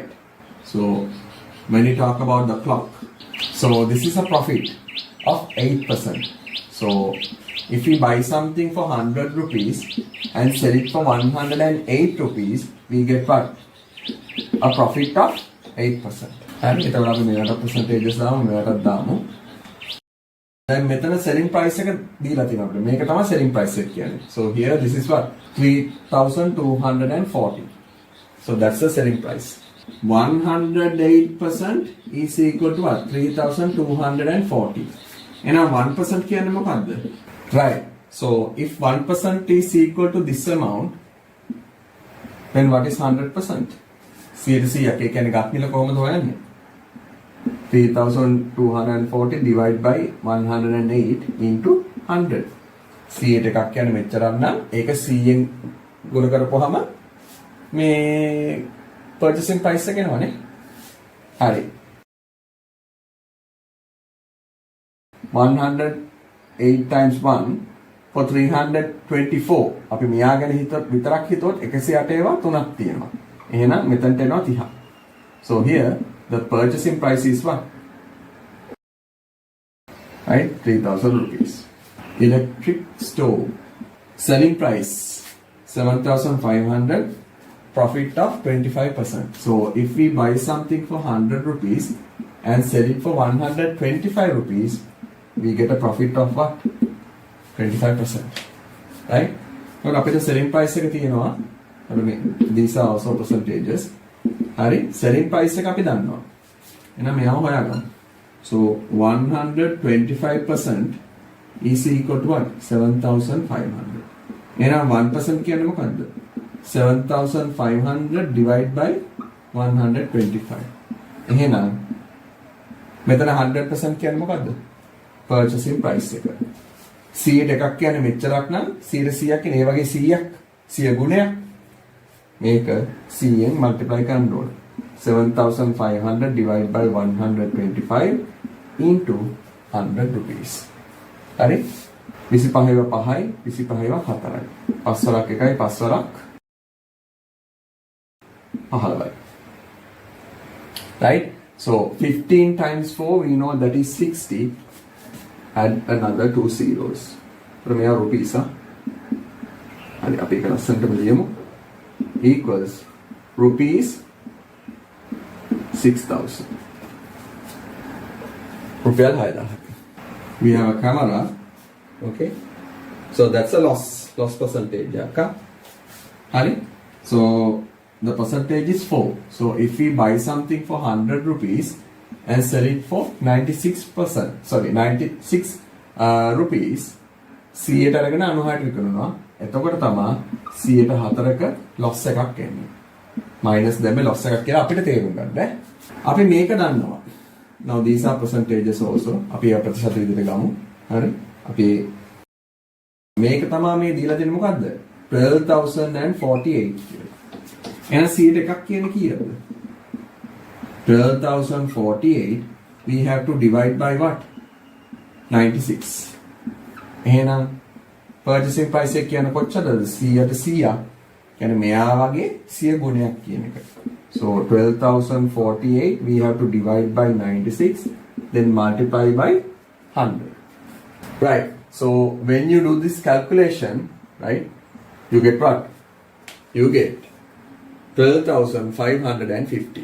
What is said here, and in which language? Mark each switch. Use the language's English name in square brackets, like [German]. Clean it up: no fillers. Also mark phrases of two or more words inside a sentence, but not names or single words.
[English] So when you talk about the clock, so this is a profit of 8%. So if we buy something for 100 rupees and sell it for 108 rupees, we get what? A profit of 8%. And [Sinhala] එතකොට අපි මේකට percentages දාමු මේකටත් දාමු. දැන් මෙතන [English] selling price [Sinhala] එක දීලා තියෙනවා අපිට. මේක තමයි [English] selling price [Sinhala] එක කියන්නේ. [English] So here this is what? 3,240. So that's the selling price. 108% is equal to what? 3,240. [Sinhala] එහෙනම් 1% කියන්නේ මොකද්ද? [English] Right. So if 1% is equal to this amount, then what is 100%? [Sinhala] 100ක් ඒ කියන්නේ ගත් මිල කොහොමද හොයන්නේ? [English] 3,240 divided by 108 into 100. [Sinhala] 100ට එකක් කියන්නේ මෙච්චරක් නම් ඒක 100ෙන් ගුණ කරපුවාම මේ [English] purchasing price [Sinhala] එක එනවනේ. [English] හරි. 108 times 1 for 324. [Sinhala] අපි මෙයා ගැන විතරක් හිතුවොත් 108 ඒවා තුනක් තියෙනවා. එහෙනම් මෙතනට එනවා 30. [English] So here the purchasing price is what? Right? 3,000 rupees. Electric stove. Selling price 7,500. Profit of 25%. So if we buy something for 100 rupees and sell it for 125 rupees, we get a profit of what? 25%. Right? Now අපිට selling price [Sinhala] එක තියෙනවා. [English] These are also percentages. හරි selling price එක අපි දන්නවා. එහෙනම් මෙයාම හොයාගමු. So 125% is equal to what? 7,500. [Sinhala] එහෙනම් 1% කියන්නේ මොකද්ද? [English] 7,500 divided by 125. [Sinhala] එහෙනම් මෙතන 100% කියන්නේ මොකද්ද? [English] Purchasing price එක. [Sinhala] 100ට එකක් කියන්නේ මෙච්චරක් නම් 100ක් කියන්නේ ඒ වගේ 100ක් 100 ගුණයක්. මේක 100ෙන් multiply කරන්න ඕනේ. [English] 7,500 divided by 125 into 100 rupees. [Sinhala] හරි? 25 5යි 25 4යි. 5 වරක් 1යි 5 වරක් 15යි. [English] Right? So 15 times 4 we know that is 60. Add another 2 zeros. From here rupees and [Sinhala] අපි එක ලස්සනටම ලියමු. [English] Equals rupees 6,000. [Sinhala] රුපියල් 6,000. [English] We have a camera. Okay. So that's a loss percentage. Okay. Hari? So the percentage is 4. So if we buy something for 100 rupees and sell it for 96%, sorry, 96 rupees, [Sinhala] 100ට අරගෙන 96ට විකුණනවා. එතකොට තමයි 104ක loss එකක් එන්නේ. minus දැම්මේ loss එකක් කියලා අපිට තේරුම් ගන්න. අපි මේක දන්නවා. [English] Now these are percentages also. [Sinhala] අපි ඒ ප්‍රතිශත විදිහට ගමු. හරි? අපි මේක තමයි මේ දීලා දෙන්නේ මොකද්ද? 12048 කියලා. එහෙනම් 100 එකක් කියන්නේ කීයද? [English] 12048 we have to divide by what? [Sinhala] 96. එහෙනම් [English] purchasing price [Sinhala] එක කියන්නේ කොච්චරද? 100ට 100ක්. කියන්නේ මෙයා වගේ 100 ගුණයක් කියන එක. [English] So 12048 we have to divide by 96 then multiply by 100. Right. So when you do this calculation, right, you get what? You get 12,550.